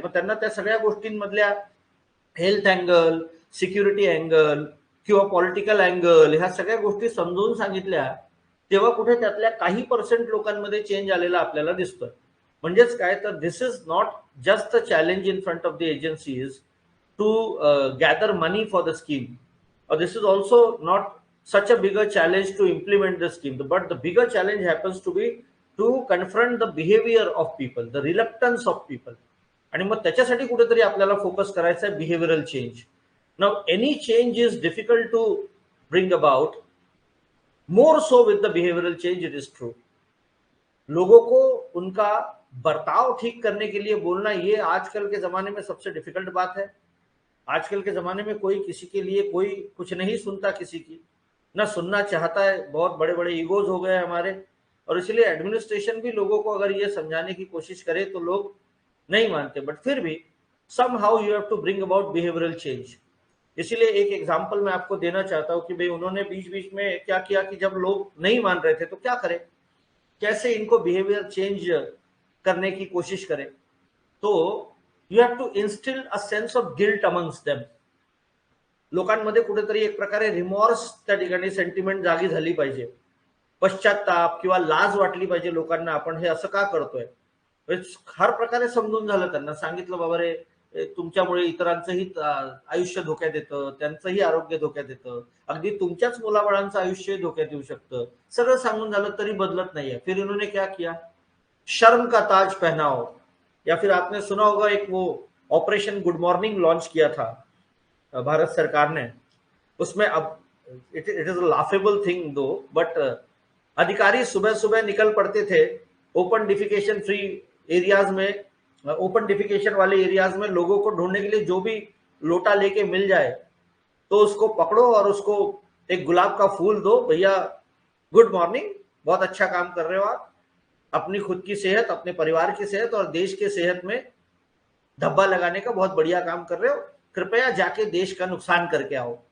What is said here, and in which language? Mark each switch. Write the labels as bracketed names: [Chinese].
[Marathi] मग त्यांना त्या सगळ्या गोष्टींमधल्या हेल्थ अँगल, सिक्युरिटी अँगल किंवा पॉलिटिकल अँगल ह्या सगळ्या गोष्टी समजून सांगितल्या, तेव्हा कुठे त्यातल्या काही पर्सेंट लोकांमध्ये चेंज आलेला आपल्याला दिसतोय. म्हणजेच काय तर [English] This is not just a challenge in front of the agencies, to gather money for the scheme. This is also not such a bigger challenge to implement the scheme, but the bigger challenge happens to be to confront the behavior of people, the reluctance of people. [Marathi] आणि मग त्याच्यासाठी कुठेतरी आपल्याला focus करायचा आहे behavioural change. [English] Now any change is difficult to bring about, more so with the behavioural change. It is true, [Hindi] लोगों को उनका बर्ताव ठीक करने के लिए बोलना, ये आजकल के जमाने में सबसे डिफिकल्ट बात है. आजकल के जमाने में कोई किसी के लिए कोई कुछ नहीं सुनता, किसी की ना सुनना चाहता है. बहुत बड़े बड़े ईगोज हो गए हमारे, और इसलिए एडमिनिस्ट्रेशन भी लोगों को अगर ये समझाने की कोशिश करे तो लोग नहीं मानते. बट फिर भी [English] somehow you have to bring about behavioral change. [Hindi] इसीलिए एक एग्जांपल मैं आपको देना चाहता हूं कि भाई उन्होंने बीच बीच में क्या किया कि जब लोग नहीं मान रहे थे तो क्या करें, कैसे इनको बिहेवियर चेंज करने की कोशिश करें. [English] तो you have to instill a sense of guilt amongst them. [Marathi] लोकांमध्ये कुठेतरी एक प्रकारे रिमॉर्स त्या ठिकाणी सेंटिमेंट जागी झाली पाहिजे, पश्चाताप किंवा लाज वाटली पाहिजे लोकांना, आपण हे असं का करतोय. हर प्रकारे समजून झालं, त्यांना सांगितलं बाबा रे तुमच्यामुळे इतरांचंही आयुष्य धोक्यात येतं, त्यांचंही आरोग्य धोक्यात येतं, अगदी तुमच्याच मुलाबाळांचं आयुष्य धोक्यात येऊ शकतं. सगळं सांगून झालं तरी बदलत नाहीये. [Hindi] फिर इन्होंने क्या किया, शर्म का ताज पहनाओ. या फिर आपने सुना होगा एक वो ऑपरेशन गुड मॉर्निंग लॉन्च किया था भारत सरकार ने. उसमें अब [English] it is a laughable thing though, but [Hindi] अधिकारी सुबह सुबह निकल पड़ते थे ओपन डिफिकेशन फ्री एरियाज में, ओपन डिफिकेशन वाले एरियाज में लोगों को ढूंढने के लिए जो भी लोटा लेके मिल जाए तो उसको पकड़ो और उसको एक गुलाब का फूल दो, भैया गुड मॉर्निंग, बहुत अच्छा काम कर रहे हो आप, अपनी खुद की सेहत, अपने परिवार की सेहत और देश के सेहत में धब्बा लगाने का बहुत बढ़िया काम कर रहे हो, कृपया जाके देश का नुकसान करके आओ.